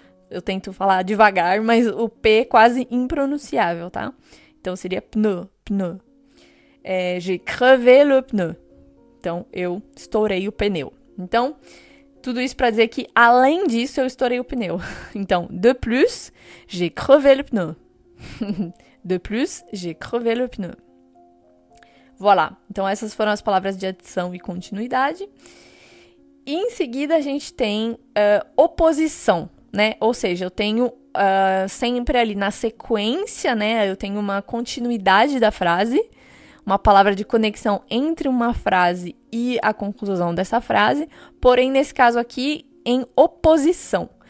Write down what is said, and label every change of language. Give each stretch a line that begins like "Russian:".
Portuguese: Eu tento falar devagar, mas o P é quase impronunciável, tá? Então, seria pneu, pneu.
French: J'ai crevé le pneu.
Portuguese: Então, eu estourei o pneu. Então, tudo isso para dizer que, além disso, eu estourei o pneu.
French: Então, de plus, j'ai crevé le pneu. De plus, j'ai crevé le pneu. Voilà.
Portuguese: Então, essas foram as palavras de adição e continuidade. E, em seguida, a gente tem oposição, né? Ou seja, eu tenho sempre ali na sequência, né? Eu tenho uma continuidade da frase, uma palavra de conexão entre uma frase e a conclusão dessa frase, porém, nesse caso aqui, em oposição.